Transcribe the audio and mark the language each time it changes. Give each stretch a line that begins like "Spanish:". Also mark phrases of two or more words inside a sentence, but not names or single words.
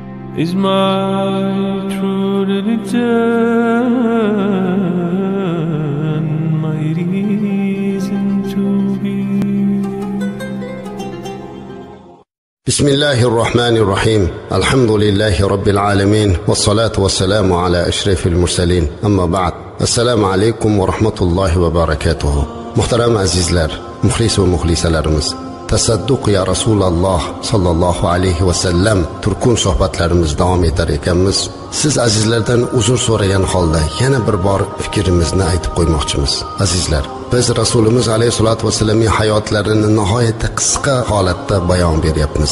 English: is my true religion, my reason to be.
Arabic: بسم الله الرحمن الرحيم. الحمد لله رب العالمين، والصلاة والسلام على أشرف المرسلين. أما بعد، السلام عليكم ورحمة الله وبركاته.
Uzbek: Muhtaram azizlar, muxlis va muxlisalarimiz, tasadduq
Arabic: يا رسول الله صلى الله عليه وسلم
Uzbek: turkun suhbatlarimiz davom etar ekanmiz. Siz azizlardan uzr so'ragan holda yana bir bor fikrimizni aytib qo'ymoqchimiz. Azizlar, biz Rasulimiz alayhisolatu vasallamning hayotlarini nihoyatda qisqa holatda bayon beryapmiz.